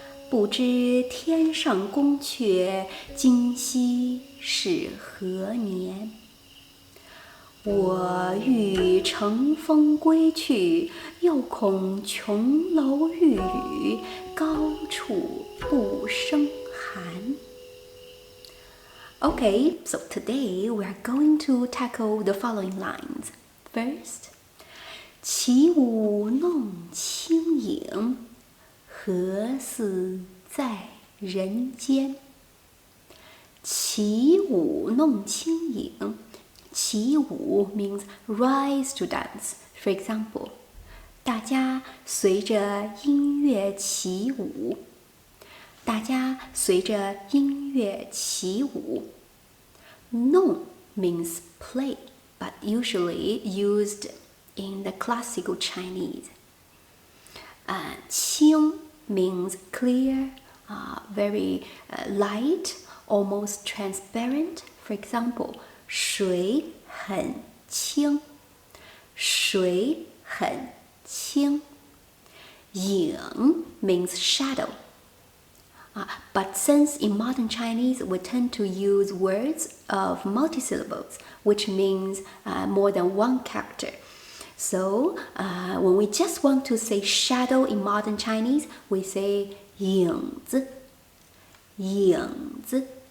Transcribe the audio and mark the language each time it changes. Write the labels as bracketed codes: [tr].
[zh] 不知天上宫阙，今夕是何年？我欲乘风归去，又恐琼楼玉宇，高处不胜寒。 [en] Okay, so today we are going to tackle the following lines. First, [zh] 起舞弄清影，何似在人间？起舞弄清影。 [en] 起舞 means rise to dance. For example, [zh] 大家随着音乐起舞。大家随着音乐起舞。 [en] 弄 means play, but usually used in the classical Chinese. 清 means clear, very light, almost transparent. For example, [zh] 水很清，水很清。 [en] 影 means shadow. But since in modern Chinese we tend to use words of multisyllables, which means more than one character. So when we just want to say shadow in modern Chinese, we say [zh] 影子，影子。